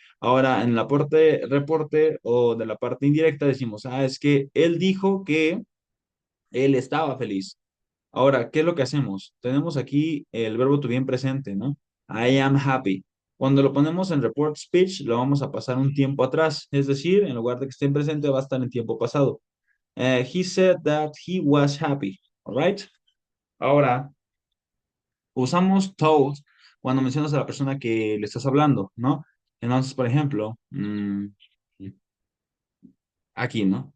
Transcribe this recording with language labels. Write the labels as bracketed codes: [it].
[es] Ahora, en la parte reporte o de la parte indirecta decimos, es que él dijo que él estaba feliz. Ahora, ¿qué es lo que hacemos? Tenemos aquí el verbo to be en presente, ¿no? [en] I am happy. [es] Cuando lo ponemos en report speech, lo vamos a pasar un tiempo atrás. Es decir, en lugar de que esté en presente, va a estar en tiempo pasado. [en] He said that he was happy. All right? [es] Ahora, usamos told cuando mencionas a la persona que le estás hablando, ¿no? Entonces, por ejemplo, aquí, ¿no?